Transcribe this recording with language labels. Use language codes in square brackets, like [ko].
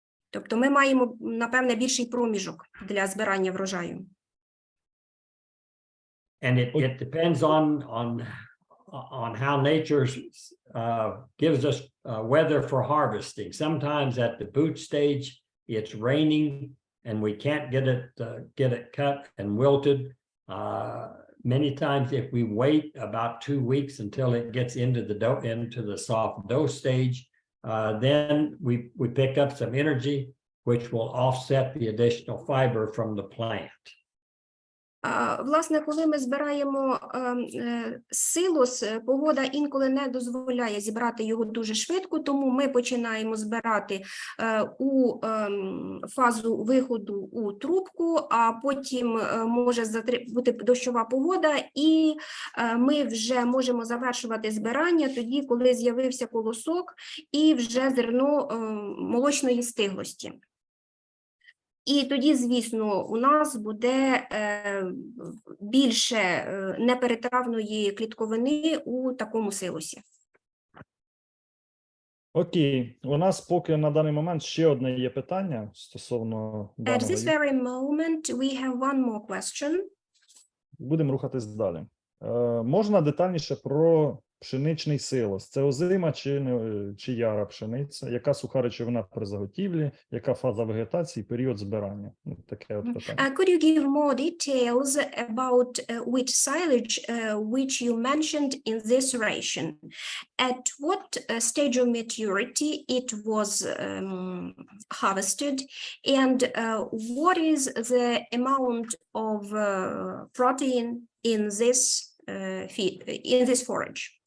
[uk] Тобто ми маємо, напевне, більший проміжок для збирання врожаю. [en] And it depends on how nature gives us weather for harvesting. Sometimes at the boot stage, it's raining and we can't get it cut and wilted. Many times, if we wait about 2 weeks until it gets into the soft dough stage, then we pick up some energy, which will offset the additional fiber from the plant. [uk] Власне, коли ми збираємо силос, погода інколи не дозволяє зібрати його дуже швидко, тому ми починаємо збирати у фазу виходу у трубку, а потім може бути дощова погода, і ми вже можемо завершувати збирання тоді, коли з'явився колосок і вже зерно молочної стиглості. І тоді, звісно, у нас буде більше неперетравної клітковини у такому силосі. Окей, у нас поки на даний момент ще одне є питання стосовно [en] At [uk] даного. [en] this very moment, we have one more question. [uk] Будемо рухатись далі. Можна детальніше про пшеничний силос? Це озима чи яра пшениця? Яка суха речовина при заготівлі? Яка фаза вегетації, період збирання? Таке от питання. [en] Could you give more details about which silage which you mentioned in this ration? At what stage of maturity it was harvested, and what is the amount of protein in this feed, in this forage?